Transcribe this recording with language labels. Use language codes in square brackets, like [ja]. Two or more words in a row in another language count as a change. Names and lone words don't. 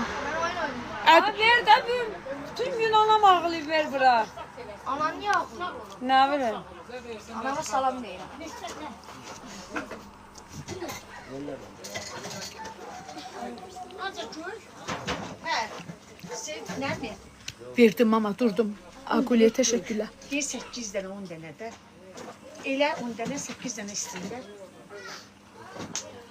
[az] Ha, ver də bir. Bütün gün anam ağlayıb ver bura. [tr] Anan niye ağlıyor? [az] Nə verir? Anama salam deyirəm. [tr] Azıcık gör. He. Sen nerede? Verdim mama, durdum. [az] Aquliyə təşəkkürlər. [tr] Bir 8 tane 10 tane de. Elə 10 tane 8 tane isterler.